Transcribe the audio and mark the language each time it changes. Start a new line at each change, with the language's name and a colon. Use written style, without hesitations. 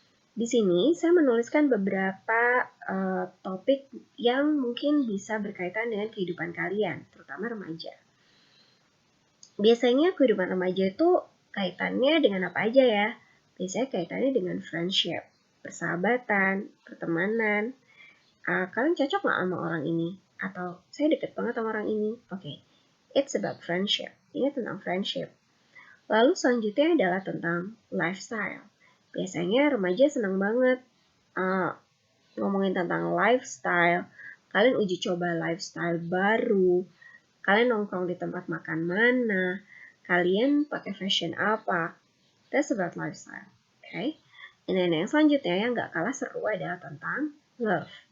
Indonesian: Di sini saya menuliskan beberapa topik yang mungkin bisa berkaitan dengan kehidupan kalian, terutama remaja. Biasanya kehidupan remaja itu kaitannya dengan apa aja ya? Biasanya kaitannya dengan friendship, persahabatan, pertemanan. Kalian cocok nggak sama orang ini? Atau saya deket banget sama orang ini?
English: Oke, it's about friendship.
Indonesian: Ini tentang friendship. Lalu selanjutnya adalah tentang lifestyle. Biasanya remaja senang banget ngomongin tentang lifestyle. Kalian uji coba lifestyle baru. Kalian nongkrong di tempat makan mana, kalian pakai fashion apa.
English: That's about lifestyle, okay?
Indonesian: Dan yang selanjutnya yang gak kalah seru adalah tentang love.